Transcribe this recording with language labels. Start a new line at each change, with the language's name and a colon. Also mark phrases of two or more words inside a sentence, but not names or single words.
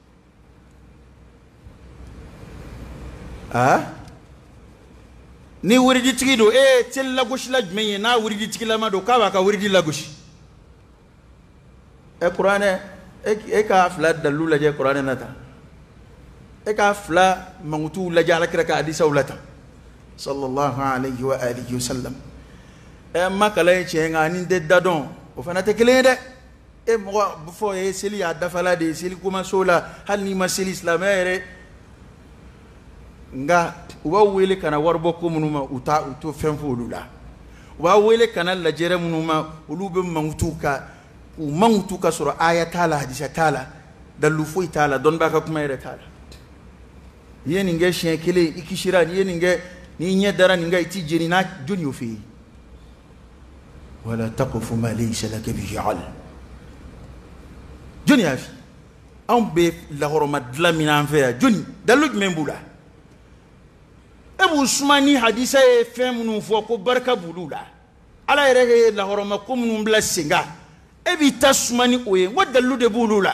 Bambara: Ni wiridi tigi do, seli lagosila jumɛn ye n'a wiridi tigilama do k'a b'a ka wiridi lagosi? Kuranɛ, e ka fila dalilu lajɛ Kuranɛ na tan, e ka fila mankutuw lajɛ Alakira ka hadisaw la tan
Arabic: صلى الله عليه وآله وسلم.
Bambara: Ma kalan ye tiɲɛ nka ani tɛ da dɔn o fana tɛ kelen ye dɛ. E mɔgɔ bɛ fɔ ye seli y'a dafala de ye, seli komaso la, hali n'i ma seli silamɛya yɛrɛ, nka u b'a wele ka na waribɔ ko minnu ma u t'o fɛn fɔ olu la, u b'a wele ka na lajɛrɛ minnu ma olu bɛ mankutu ka u mankutu ka sɔrɔ aya t'a la hadisa t'a la dalilu foyi t'a la dɔnnibaa ka kuma yɛrɛ t'a la. N'i ye nin kɛ siɲɛ kelen i kisira, n'i ye nin kɛ n'i ɲɛ dara nin kan i t'i jeni, n'a jɔn y'o fɛ yen?
Arabic: ولا تقف ما ليس لك به علم.
Bambara: Jɔn y'a f'i ye? Anw bɛ lahɔrɔma dilan min an fɛ yan, jɔn dalilu jumɛn b'u la? E b'u suma ni hadisa ye fɛn minnu fɔ ko barika b'olu la, Ala yɛrɛ ye lahɔrɔma ko minnu bila sen kan, e b'i ta suma ni o ye, n ko dalilu de b'olu la.